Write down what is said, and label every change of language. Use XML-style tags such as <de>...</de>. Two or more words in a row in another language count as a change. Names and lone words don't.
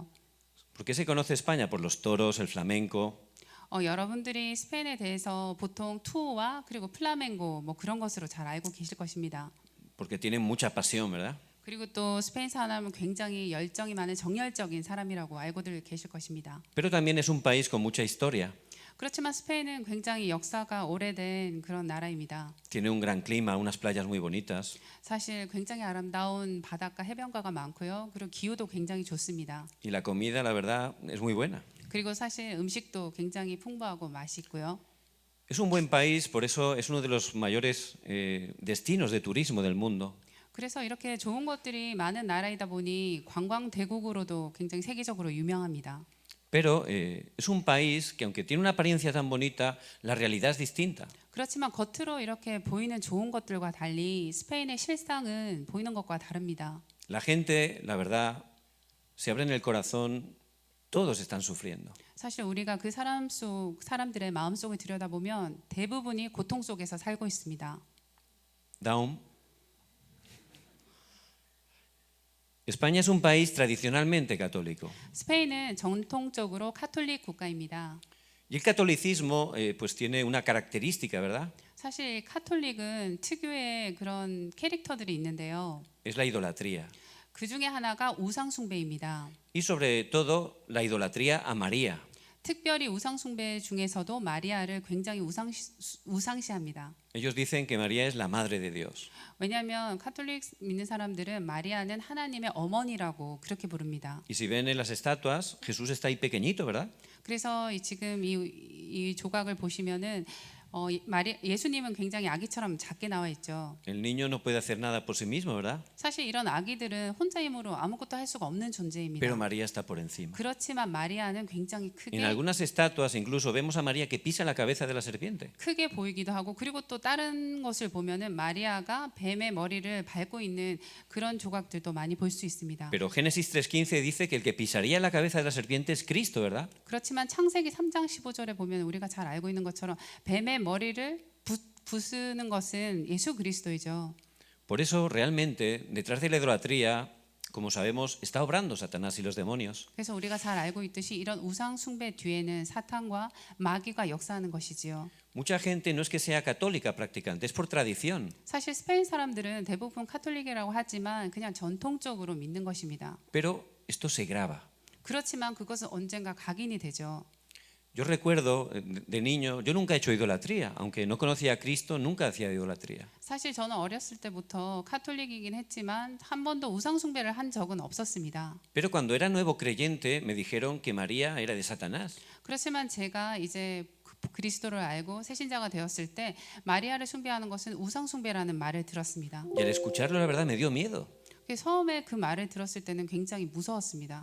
<es>¿Por qué se conoce España? Por los toros, el flamenco.</es> <ko>여러분들이 스페인에 대해서 보통 투어와 그리고 플라멩고 뭐 그런 것으로 잘 알고 계실 것입니다.</ko> <es>Porque tienen mucha pasión, ¿verdad?</es> <ko>그리고 또 스페인 사람은 굉장히 열정이 많은 정열적인 사람이라고 알고들 계실 것입니다.</ko> <es>Pero también es un país con mucha historia.</es> <ko>그렇지만 스페인은 굉장히 역사가 오래된 그런 나라입니다.</ko> <es>Tiene un gran clima, unas playas muy bonitas.</es> <ko>사실 굉장히 아름다운 바닷가 해변가가 많고요. 그리고 기후도 굉장히 좋습니다.</ko> <es>Y la comida, la verdad, es muy buena.</es> <ko>그리고 사실 음식도 굉장히 풍부하고 맛있고요.</ko> <es>Es un buen país, por eso es uno de los mayores destinos de turismo del mundo.</es> <ko>그래서 이렇게 좋은 것들이 많은 나라이다 보니 관광 대국으로도 굉장히 세계적으로 유명합니다.</ko> <es>Pero es un país que aunque tiene una apariencia tan bonita, la realidad es distinta.</es> <ko>그렇지만 겉으로 이렇게 보이는 좋은 것들과 달리 스페인의 실상은 보이는 것과 다릅니다.</ko> <es>La gente, la verdad, se abren el corazón, todos están sufriendo.</es> <ko>사실 우리가 그 사람들의 마음속을 들여다보면 대부분이 고통 속에서 살고 있습니다.</ko> <en>Down.</en> <es>España es un país tradicionalmente católico.</es> <ko>스페인은 전통적으로 카톨릭 국가입니다.</ko> <es>Y el catolicismo pues tiene una característica, ¿verdad?</es> <ko>사실 카톨릭은 특유의 그런 캐릭터들이 있는데요.</ko> <es>Es la idolatría.</es> <ko>그 중에 하나가 우상 숭배입니다.</ko> <es>Y sobre todo la idolatría a María.</es> <ko>특별히 우상 숭배 중에서도 마리아를 굉장히 우상시합니다.</ko> <es>Ellos dicen que María es la madre de Dios.</es> <ko>왜냐하면 카톨릭 믿는 사람들은 마리아는 하나님의 어머니라고 그렇게 부릅니다.</ko> <es>Y si ven en las estatuas, Jesús está ahí pequeñito, ¿verdad?</es> <ko>그래서 지금 이 조각을 보시면은 예수님은 굉장히 아기처럼 작게 나와 있죠.</ko> <es>El niño no puede hacer nada por sí mismo, ¿verdad?</es> <ko>사실 이런 아기들은 혼자 힘으로 아무것도 할 수가 없는 존재입니다.</ko> <es>Pero María está por encima.</es> <ko>그렇지만 마리아는 굉장히</ko> <es>En algunas estatuas incluso vemos a María que pisa la cabeza de la serpiente.</es> <ko>크게 보이기도 하고 그리고 또 다른 것을 보면은 마리아가 뱀의 머리를 밟고 있는 그런 조각들도 많이 볼 수 있습니다.</ko> <es>Pero Génesis 3:15 dice que el que pisaría la cabeza de la serpiente es Cristo, ¿verdad?</es> <ko>그렇지만 창세기 3장 15절에 보면 우리가 잘 알고 있는 것처럼 뱀의 머리를 부수는 것은 예수 그리스도이죠.</ko> <es>Por eso realmente detrás de la idolatría, como sabemos, está obrando Satanás y los demonios.</es> <ko>그래서 우리가 잘 알고 있듯이 이런 우상 숭배 뒤에는 사탄과 마귀가 역사하는 것이지요.</ko> <es>Mucha gente no es que sea católica practicante, es por tradición.</es> <ko>사실 스페인 사람들은 대부분 카톨릭이라고 하지만 그냥 전통적으로 믿는 것입니다.</ko> <es>Pero esto se graba.</es> <ko>그렇지만 그것은 언젠가 각인이 되죠.</ko> <es>Yo recuerdo de niño, yo nunca he hecho idolatría, aunque no conocía a Cristo, nunca hacía idolatría.</es> <ko>사실 저는 어렸을 때부터 카톨릭이긴 했지만 한 번도 우상 숭배를 한 적은 없었습니다.</ko> <es>Pero cuando era nuevo creyente me dijeron que María era de Satanás.</es> <ko>그렇지만 제가 이제 그리스도를 알고 새신자가 되었을 때 마리아를 숭배하는 것은 우상 숭배라는 말을 들었습니다.</ko> <es>Y al escucharlo, la verdad, me dio miedo,</es> <ko>처음에 그 말을 들었을 때는 굉장히 무서웠습니다.</ko>